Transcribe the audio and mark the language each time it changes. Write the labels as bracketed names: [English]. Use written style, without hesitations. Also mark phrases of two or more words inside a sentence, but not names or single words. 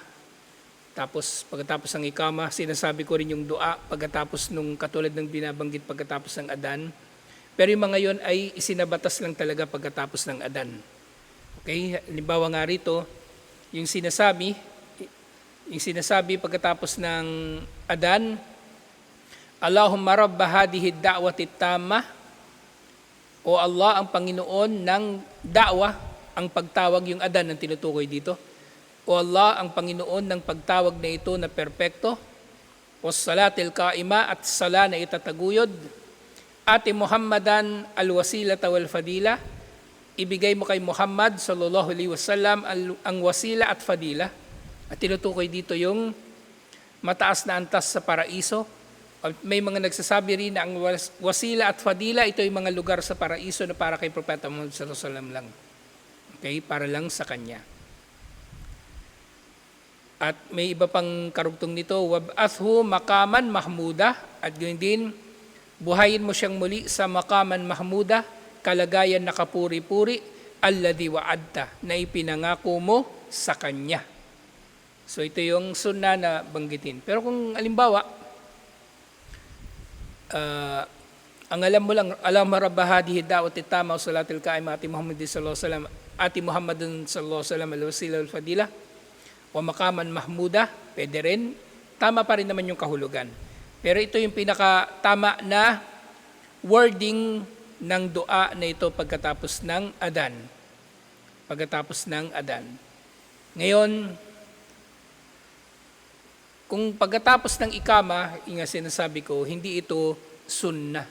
[Filipino] Tapos pagkatapos ng iqama, sinasabi ko rin yung dua pagkatapos nung katulad ng binabanggit pagkatapos ng adan. Pero yung mga yon ay isinabatas lang talaga pagkatapos ng adan. Okay? Halimbawa nga rito, yung sinasabi pagkatapos ng adan, [Arabic] اللهم رب هذه الدعوة التامة, [Filipino] o Allah ang Panginoon ng da'wa, ang pagtawag, yung adan ang tinutukoy dito. O Allah ang Panginoon ng pagtawag na ito na perpekto, o [Arabic] الصلاة القائمة, [Filipino] at sala na itataguyod, [Arabic] آت محمدا الوسيلة والفضيلة, [Filipino] ibigay mo kay Muhammad [Arabic] صلى الله عليه وسلم [Filipino] ang wasila at fadila. At tinutukoy dito yung mataas na antas sa paraiso. May mga nagsasabi rin na ang wasila at fadila, ito yung mga lugar sa paraiso na para kay Propeta Muhammad [Arabic] صلى الله عليه وسلم [Filipino] lang. Okay, para lang sa kanya. At may iba pang karugtong nito, [Arabic] وابعثه مقاما محمودا, [Filipino] at ganoon din, buhayin mo siyang muli sa [Arabic] مقاما محمودا, [Filipino] kalagayan na kapuri-puri, [Arabic] الذي وعدت, [Filipino] na ipinangako mo sa kanya. So ito yung sunnah na banggitin. Pero kung alimbawa, ang alam mo lang, [Arabic] اللهم رب هذه الدعوة التامة والصلاة القائمة آت محمدا صلى الله عليه وسلم آت محمدا صلى الله عليه وسلم الوسيلة الفضيلة أو مقاما محمودا, [Filipino] pwede rin. Tama pa rin naman yung kahulugan. Pero ito yung pinaka-tama na wording ng dua na ito pagkatapos ng adan. Pagkatapos ng adan. Ngayon, kung pagkatapos ng ikama, yung sinasabi ko, hindi ito sunnah.